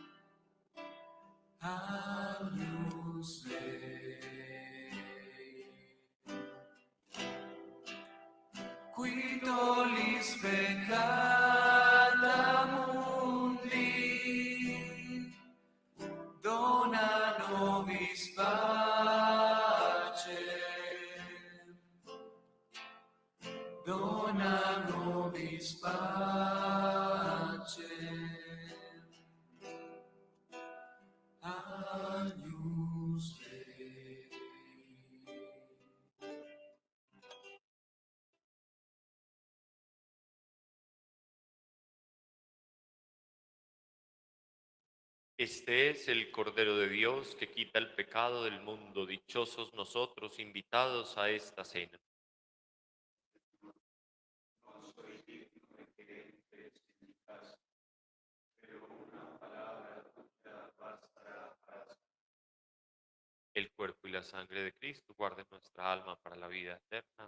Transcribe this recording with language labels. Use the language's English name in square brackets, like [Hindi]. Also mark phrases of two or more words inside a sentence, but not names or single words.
[Latin] Agnus Dei, qui tollis peccata mundi, dona nobis pacem, dona nobis pacem. Agnus Dei. [Spanish] Este es el Cordero de Dios que quita el pecado del mundo. Dichosos nosotros, invitados a esta cena. El cuerpo y la sangre de Cristo guarden nuestra alma para la vida eterna.